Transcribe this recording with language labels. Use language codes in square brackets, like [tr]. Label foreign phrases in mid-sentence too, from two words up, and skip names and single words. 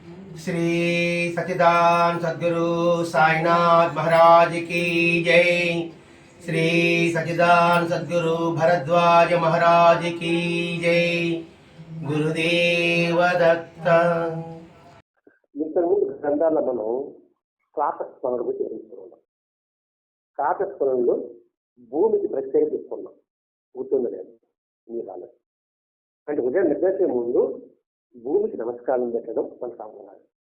[mr] श्री सच्चिदानंद सद्गुरु साईनाथ महाराज की जय। श्री सच्चिदानंद सद्गुरु भरद्वाज महाराज की जय। गुरुदेव दत्त। [te] ఇంతకుముందు గ్రంథాల్లో మనం కాకస్మరణ గురించి తెలుసుకున్నాం. కాకస్మరణలో భూమికి ప్రత్యేకత తీసుకున్నాం. గుర్తుంది లేదు మీరు రాలేదు అంటే ఉదయం నిద్రసే ముందు భూమికి నమస్కారం పెట్టడం మన సాంప్రదాయం.